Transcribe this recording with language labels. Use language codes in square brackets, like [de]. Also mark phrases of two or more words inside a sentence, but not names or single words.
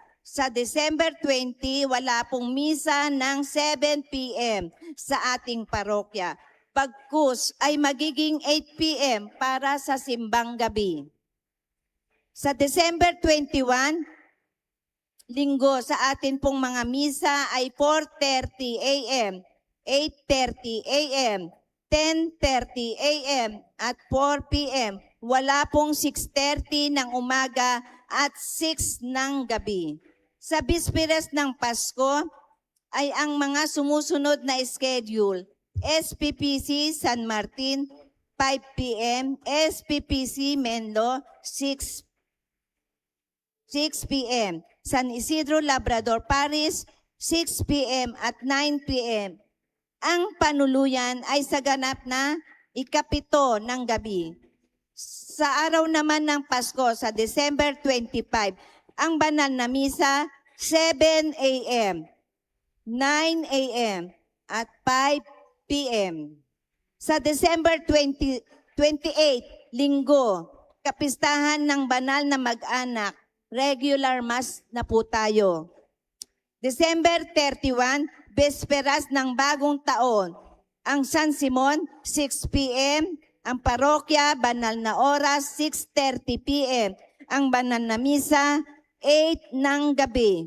[tl] Sa December 20, wala pong misa ng 7 p.m. sa ating parokya. Pagkus ay magiging 8 p.m. para sa simbang gabi. Sa December 21, Linggo, sa atin pong mga misa ay 4:30 a.m., 8:30 a.m., 10:30 a.m. at 4 p.m. Wala pong 6:30 ng umaga at 6 ng gabi. Sa Bisperas ng Pasko ay ang mga sumusunod na schedule. SPPC San Martin, 5 p.m. SPPC Menlo, 6 p.m. San Isidro Labrador Parish, 6 p.m. at 9 p.m. Ang panuluyan ay sa ganap na ika-7 ng gabi. Sa araw naman ng Pasko, sa December 25, ang banal na misa, 7 a.m., 9 a.m., at 5 p.m. Sa December 28, Linggo, kapistahan ng banal na mag-anak, [en] regular mass [tl] na po tayo. December 31, Besperas ng Bagong Taon, ang San Simon, 6 p.m., ang parokya, banal na oras, 6:30 p.m., ang banal na misa, 8 ng gabi.